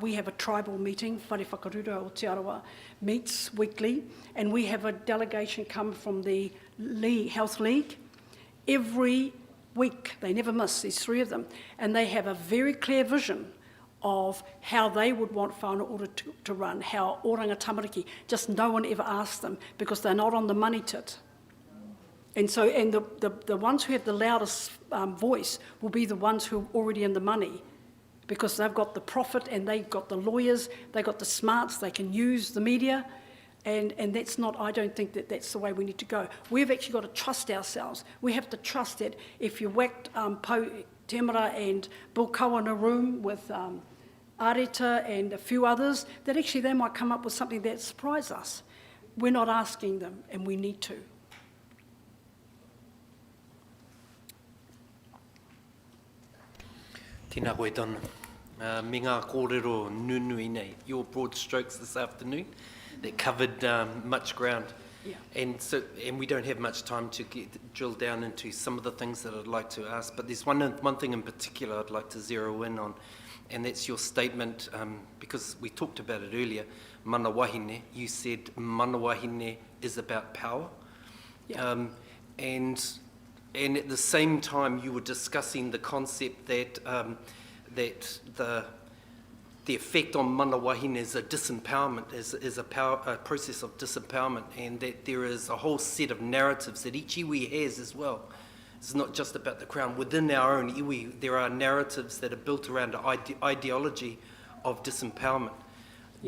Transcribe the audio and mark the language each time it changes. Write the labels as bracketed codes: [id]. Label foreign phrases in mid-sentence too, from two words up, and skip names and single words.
[en] We have a tribal meeting, Whare Whakarura o Te Arawa, meets weekly, and we have a delegation come from the Health League every week. They never miss, these 3 of them, and they have a very clear vision of how they would want whānau ora to run, how oranga tamariki, just no one ever asks them because they're not on the money tit. And so, and the ones who have the loudest voice will be the ones who are already in the money, because they've got the profit and they've got the lawyers, they've got the smarts, they can use the media, and that's not, I don't think that that's the way we need to go. We've actually got to trust ourselves. We have to trust that if you whacked Po Temara and Bill Kawa in a room with Areta and a few others, that actually they might come up with something that surprises us. We're not asking them, and we need to. [mi] Tēnā koe tonu. Me ngā kōrero nunui nei, [en] your broad strokes this afternoon that covered much ground. Yeah. And we don't have much time to drill down into some of the things that I'd like to ask, but there's one thing in particular I'd like to zero in on, and that's your statement, because we talked about it earlier, [mi] mana wahine. [en] You said [mi] mana wahine [en] is about power. Yeah. And at the same time, you were discussing the concept that the effect on [mi] mana wahine [en] is a disempowerment, is a process of disempowerment, and that there is a whole set of narratives that each iwi has as well. It's not just about the Crown. Within our own iwi, there are narratives that are built around an ideology of disempowerment. Yeah.